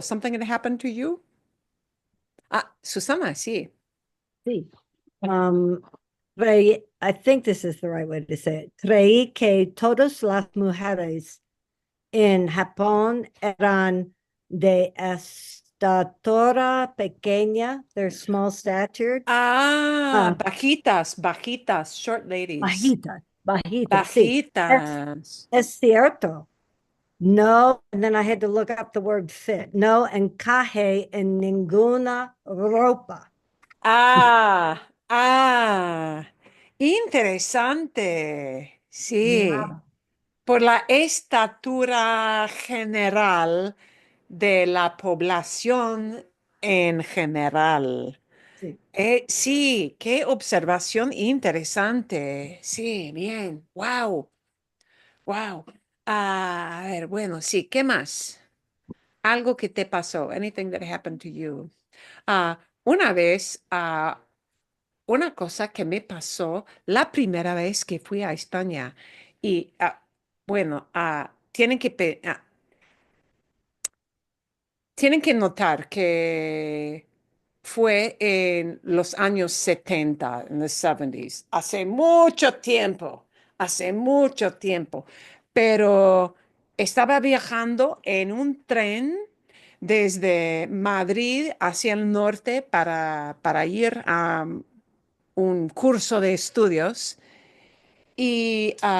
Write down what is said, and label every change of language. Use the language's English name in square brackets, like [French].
[English] Something that happened to you? [Spanish] Susana, sí. Sí. [English] I think this is the right way to say it. [Spanish] Creí que todas las mujeres en Japón eran de estatura pequeña, [English] they're small statured. [Spanish] Bajitas, bajitas, [English] short ladies. [Spanish] Bajitas, bajitas, sí. Bajitas. Es cierto. [English] No, and then I had to look up the word fit. [Spanish] No encaje en ninguna ropa. Ah, ah, interesante. Sí, Nada. por la estatura general de la población en general. Sí. Sí, qué observación interesante. Sí, bien. Wow, wow. A ver, bueno, sí, ¿qué más? Algo que te pasó, [English] anything that happened to you. [Spanish] Una vez, una cosa que me pasó la primera vez que fui a España y, bueno, tienen que notar que fue en los años 70, en los 70s, hace mucho tiempo, pero estaba viajando en un tren desde Madrid hacia el norte para ir a un curso de estudios y